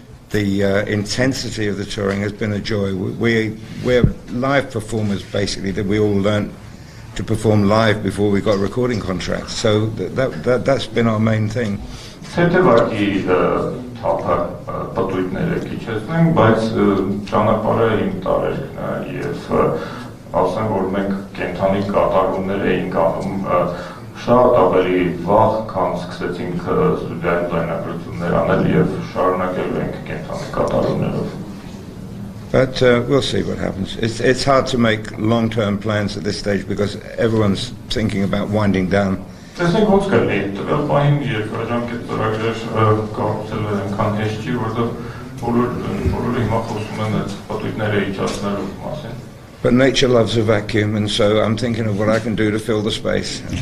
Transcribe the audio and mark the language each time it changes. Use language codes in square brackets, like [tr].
[en] the intensity of the touring has been a joy. We're live performers, basically, that we all learned to perform live before we got recording contracts. So that's been our main thing. [hy] Ասեմ, որ մենք կենթանի կատարումներ էինք անում շատ ավելի վաղ, քան սկսեցինք ստուդիայում ձայնագրություններ անել եւ շարունակելու ենք կենթանի կատարումներով. [en] But we'll see what happens. It's hard to make long-term plans at this stage because everyone's thinking about winding down. [hy] Տեսեք ոնց կլինի, տվյալ պահին երկարաժամկետ ծրագրեր կառուցելը այնքան հեշտ չի, որովհետեւ բոլորը հիմա խոսում են այդ պատույտները իջացնելու մասին. [en] But nature loves a vacuum, and so I'm thinking of what I can do to fill the space.